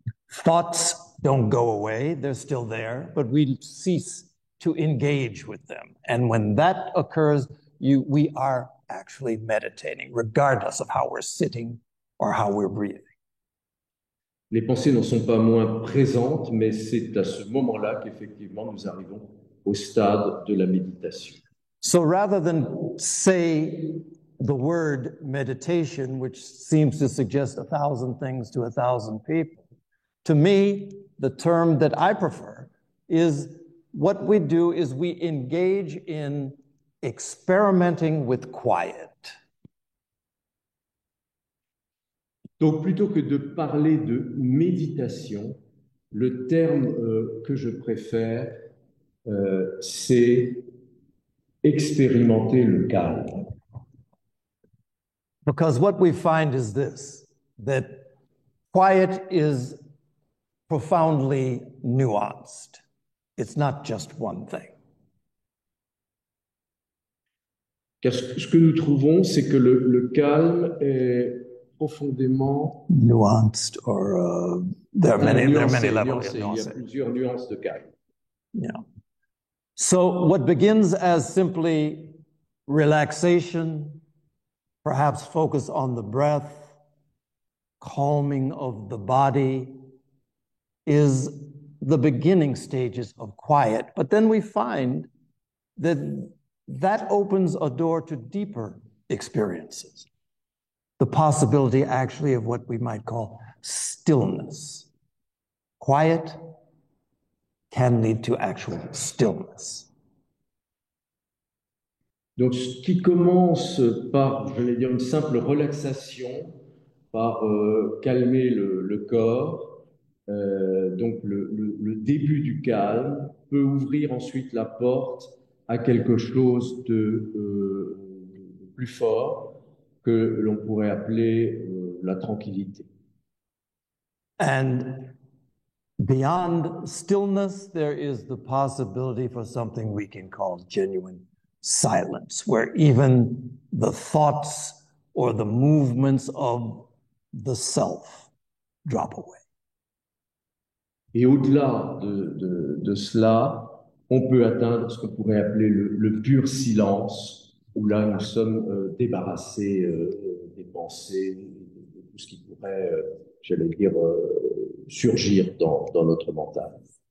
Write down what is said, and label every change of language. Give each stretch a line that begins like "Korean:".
English: Thoughts don't go away, they're still there, but we cease to engage with them. And when that occurs, we are actually meditating, regardless of how we're sitting or how we're breathing.
French: Les pensées n'en sont pas moins présentes, mais c'est à ce moment-là qu'effectivement nous arrivons au stade de la méditation.
English: So rather than say the word meditation, which seems to suggest 1,000 things to 1,000 people, to me, the term that I prefer is what we do is we engage in experimenting with quiet.
French: Donc, plutôt que de parler de méditation, le terme que je préfère, c'est expérimenter le calme.
English: Because what we find is this, that quiet is profoundly nuanced. It's not just one thing.
French: Car ce que nous trouvons, c'est que le calme est profondément
English: nuanced, or there are many levels.
French: Il y a plusieurs nuances de calme.
English: Yeah. So what begins as simply relaxation, perhaps focus on the breath, calming of the body, is the beginning stages of quiet. But then we find that that opens a door to deeper experiences. The possibility actually of what we might call stillness. Quiet can lead to actual stillness.
French: Donc, ce qui commence par, je vais dire, une simple relaxation, par calmer le corps, donc le début du calme peut ouvrir ensuite la porte à quelque chose de plus fort que l'on pourrait appeler la tranquillité.
English: And beyond stillness, there is the possibility for something we can call genuine silence, where even the thoughts or the movements of the self drop away.
French: Et au-delà de cela, on peut atteindre ce qu'on pourrait appeler le pur silence, où là nous sommes débarrassés des pensées, de tout ce qui pourrait, j'allais dire, surgir dans notre mental.